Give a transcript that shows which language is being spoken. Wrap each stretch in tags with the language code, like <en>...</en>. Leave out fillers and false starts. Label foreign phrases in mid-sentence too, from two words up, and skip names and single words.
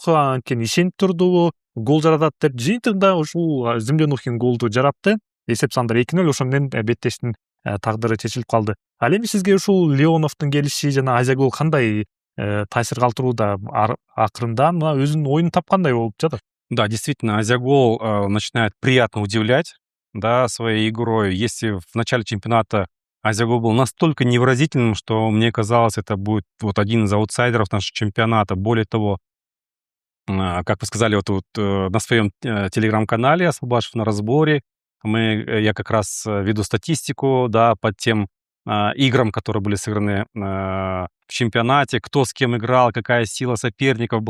<ky>Анткени ишенип турду, гол жаратат деп. Жыйынтыгында ушул Землянухин голду жаратты. Эсеп сандар 2-0, ошон менен беттештин тагдыры чечилип калды. Ал эми сизге ушул Леоновдун келиши жана Азия Гол кандай таасир калтырууда? Акырында мына өзүнүн оюнун тапкандай болуп жатат.</ky> <ru>Да, действительно, Азиагол начинает приятно удивлять, да, своей игрой. Если в начале чемпионата Азиагол был настолько невыразительным, что мне казалось, это будет вот один из аутсайдеров нашего чемпионата. Более того, как вы сказали, вот на своем телеграм-канале «Асылбашев на разборе» я как раз веду статистику, да, под тем играм, которые были сыграны в чемпионате, кто с кем играл, какая сила соперников была.</ru>